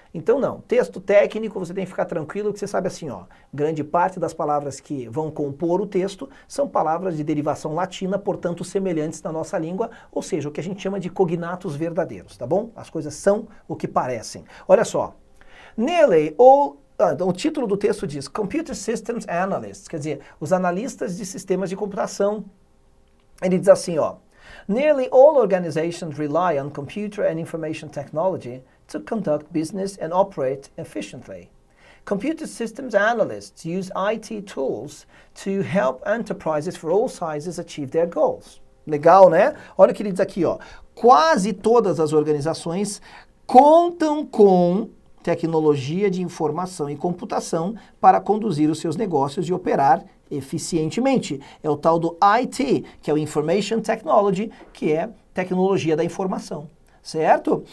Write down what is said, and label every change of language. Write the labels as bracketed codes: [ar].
[pt] Então não, texto técnico você tem que ficar tranquilo que você sabe assim, ó, grande parte das palavras que vão compor o texto são palavras de derivação latina, portanto semelhantes na nossa língua, ou seja, o que a gente chama de cognatos verdadeiros, tá bom? As coisas são o que parecem. Olha só, [en] nearly all [pt] o título do texto diz Computer Systems Analysts, quer dizer, os analistas de sistemas de computação. [en] Ele diz assim, ó, Nearly all organizations rely on computer and information technology to conduct business and operate efficiently. Computer systems analysts use IT tools to help enterprises for all sizes achieve their goals. [pt] Legal, né? Olha o que ele diz aqui, ó. Quase todas as organizações contam com tecnologia de informação e computação para conduzir os seus negócios e operar eficientemente. É o tal do IT, que é o Information Technology, que é tecnologia da informação, certo?